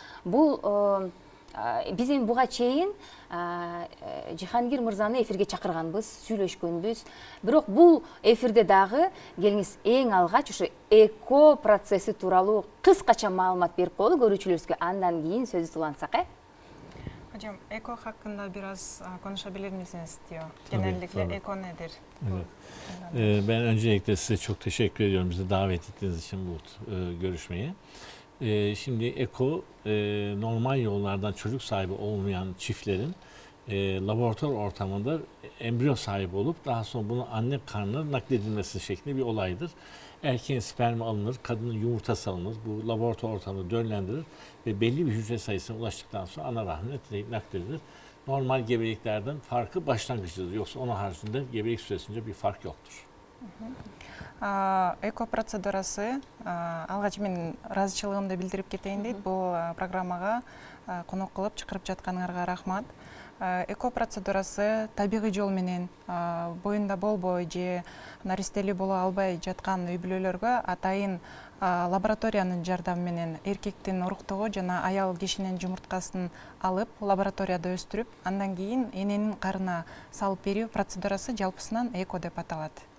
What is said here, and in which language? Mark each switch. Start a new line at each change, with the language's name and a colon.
Kyrgyz: Бул биз эми буга чейин Жихангир мырзаны эфирге чакырганбыз, сүйлөшкөнбүз. Бирок бул эфирде дагы келиңиз эң алгач ушу эко процесси тууралуу кыскача маалымат берип коелу көрүүчүлөрүбүзгө. Андан кийин сөздү улантсак,
Turkish: Hocam, eko hakkında biraz konuşabilir misiniz diyor. Genellikle tabii. eko nedir? Ben öncelikle size çok teşekkür ediyorum bizi davet ettiğiniz için bu görüşmeye. Şimdi eko normal yollardan çocuk sahibi olmayan çiftlerin laboratuvar ortamında embriyo sahibi olup daha sonra bunu anne karnına nakledilmesi şeklinde bir olaydır. Erkeğin spermi alınır, kadının yumurtası alınır. Bu laboratuvar ortamında döllendirir ve belli bir hücre sayısına ulaştıktan sonra ana rahmine nakledilir. Normal gebeliklerden farkı başlangıçtır. Yoksa onun haricinde gebelik süresince bir fark yoktur.
Kyrgyz: Эко процедурасы, алгач мен ыраазычылыгымды билдирип кетейин дейт. Бул программага конок кылып чакырып жатканыңарга рахмат. Эко процедурасы табигый жол менен боюнда болбой же наристелүү боло албай жаткан үй бүлөлөргө атайын лабораториянын жардамы менен эркектин уруктугу жана аял кишинин жумурткасын алып лабораторияда өстүрүп, андан кийин эненин карынына салып берүү процедурасы жалпысынан эко деп аталат.